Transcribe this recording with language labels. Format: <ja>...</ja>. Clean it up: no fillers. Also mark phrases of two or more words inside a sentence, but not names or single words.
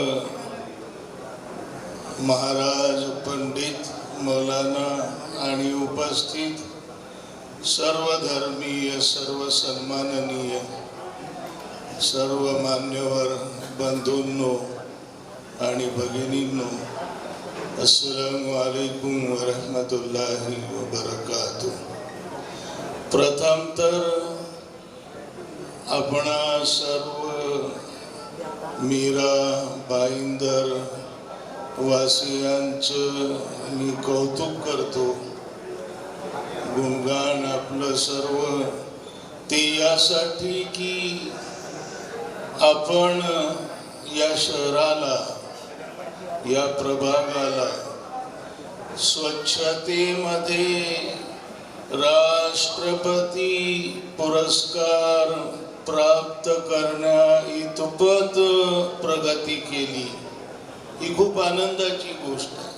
<mr>महाराज, पंडित, मौलाना आणि उपस्थित सर्व धर्मीय, सर्व सन्माननीय, सर्व मान्यवर बंधूंनो आणि भगिनींनो,</mr> <ar>السلام عليكم و رحمة الله و بركاته.</ar> <mr>प्रथम तर आपणा सर्व मीरा भाईंदर वासियांचं मी कौतुक करतो। गुणगान आपलं सर्व ते यासाठी की आपण या शहराला, या प्रभागाला स्वच्छतेमध्ये राष्ट्रपती पुरस्कार प्राप्त करण्या इतपत प्रगती केली, ही खूप आनंदाची गोष्ट आहे।</mr>